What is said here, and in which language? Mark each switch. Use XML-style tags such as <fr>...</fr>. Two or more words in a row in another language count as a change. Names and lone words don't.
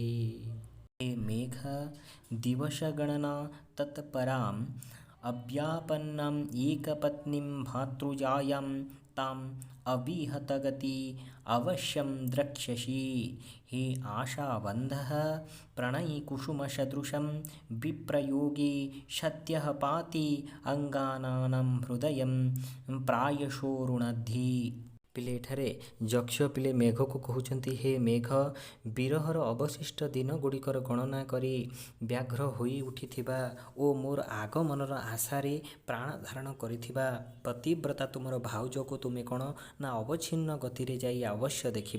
<sa>हे मेघ दिवसगणना तत्पराम् अव्यापन्नाम् एकपत्नीं भातृजायां ताम् अविहतगति अवश्यं द्रक्ष्यसि। हे आशावन्धः प्रणयकुसुमसदृशं विप्रयोगे सद्यः पाति अङ्गानां हृदयं प्रायशो रुणद्धि।</sa> <or>ପିଲେ ଏଠାରେ ଯକ୍ଷ ପିଲେ ମେଘକୁ କହୁଛନ୍ତି, ହେ ମେଘ ବିରହର ଅବଶିଷ୍ଟ ଦିନ ଗୁଡ଼ିକର ଗଣନା କରି ବ୍ୟାଘ୍ର ହୋଇ ଉଠିଥିବା ଓ ମୋର ଆଗମନର ଆଶାରେ ପ୍ରାଣ ଧାରଣ କରିଥିବା ପତିବ୍ରତା ତୁମର ଭାଉଜକୁ ତୁମେ କ'ଣ ନା ଅବଚ୍ଛିନ୍ନ ଗତିରେ ଯାଇ ଅବଶ୍ୟ ଦେଖିବ।</or>